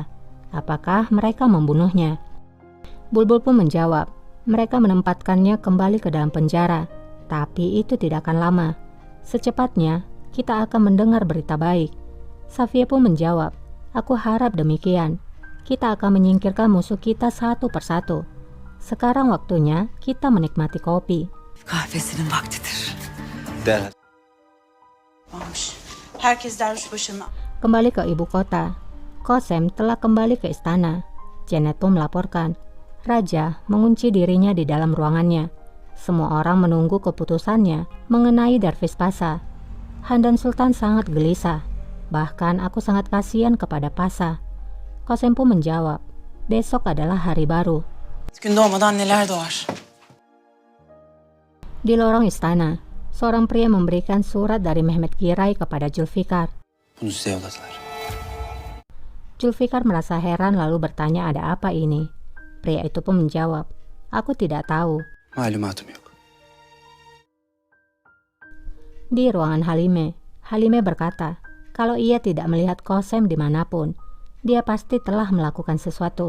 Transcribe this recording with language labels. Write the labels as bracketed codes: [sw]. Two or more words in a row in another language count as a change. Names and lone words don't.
[id] Apakah mereka membunuhnya?" Bulbul pun menjawab, "Mereka menempatkannya kembali ke dalam penjara, tapi itu tidak akan lama. Secepatnya kita akan mendengar berita baik." Safiye pun menjawab, "Aku harap demikian. Kita akan menyingkirkan musuh kita satu persatu. Sekarang waktunya kita menikmati kopi." [tr] Kahvesinin vaktidir. Derhal. Olmuş. Herkes derviş başına. [id] Kembali ke ibu kota, Kosem telah kembali ke istana. Janet pun melaporkan, raja mengunci dirinya di dalam ruangannya. Semua orang menunggu keputusannya mengenai Dervis Pasa. Handan Sultan sangat gelisah. Bahkan aku sangat kasihan kepada Pasa. Kosem pun menjawab, "Besok adalah hari baru." [tr] Gün doğmadan neler doğar. [id] Di lorong istana, seorang pria memberikan surat dari Mehmet Giray kepada Zulfikar. [tr] Bunu size yolladılar. [id] Zulfikar merasa heran lalu bertanya ada apa ini. Pria itu pun menjawab, "Aku tidak tahu." [tr] Malumatım yok. [id] Di ruangan Halime berkata, kalau ia tidak melihat Kosem dimanapun, dia pasti telah melakukan sesuatu.